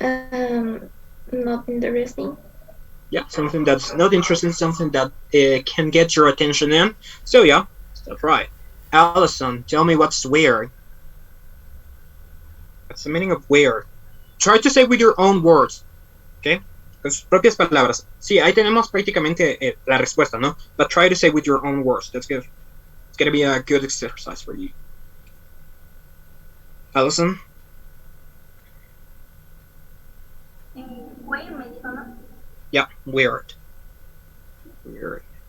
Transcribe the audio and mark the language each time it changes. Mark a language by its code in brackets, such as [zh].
[en] Not interesting. Yeah, something that's not interesting, something that can get your attention in. So yeah, that's right. Allison, tell me what's weird. What's the meaning of weird? Try to say with your own words, okay? [es] Con sus propias palabras. Sí, ahí tenemos prácticamente la respuesta, ¿no? [en] But try to say with your own words. That's good. It's gonna be a good exercise for you. Allison? [es] Weird, me dijo, ¿no? [en] Yeah, weird. Weird.